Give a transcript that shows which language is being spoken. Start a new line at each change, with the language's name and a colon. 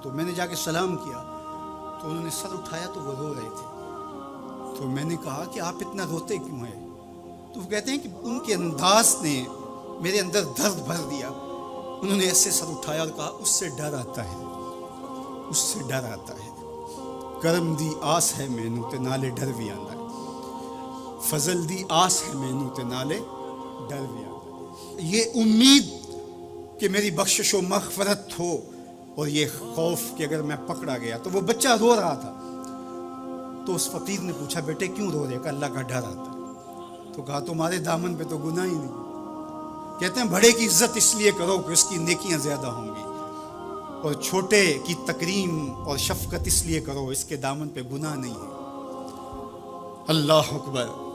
Urdu: تو میں نے جا کے سلام کیا تو انہوں نے سر اٹھایا تو وہ رو رہے تھے. تو میں نے کہا کہ آپ اتنا روتے کیوں ہیں؟ تو وہ کہتے ہیں کہ ان کے انداز نے میرے اندر درد بھر دیا. انہوں نے ایسے سر اٹھایا اور کہا اس سے ڈر آتا ہے، اس سے ڈر آتا ہے.
Punjabi: کرم دی آس ہے مینوں تے نالے ڈر بھی آندا ہے. فضل دی آس ہے مینوں تے نالے ڈر بھی آندا ہے.
Urdu: یہ امید کہ میری بخشش و مغفرت ہو اور یہ خوف کہ اگر میں پکڑا گیا. تو وہ بچہ رو رہا تھا تو اس فقیر نے پوچھا بیٹے کیوں رو رہے؟ کہ اللہ کا ڈر آتا ہے. تو کہا تمہارے دامن پہ تو گناہ ہی نہیں. کہتے ہیں بڑے کی عزت اس لیے کرو کہ اس کی نیکیاں زیادہ ہوں گی، اور چھوٹے کی تکریم اور شفقت اس لیے کرو اس کے دامن پہ گناہ نہیں ہے. اللہ اکبر.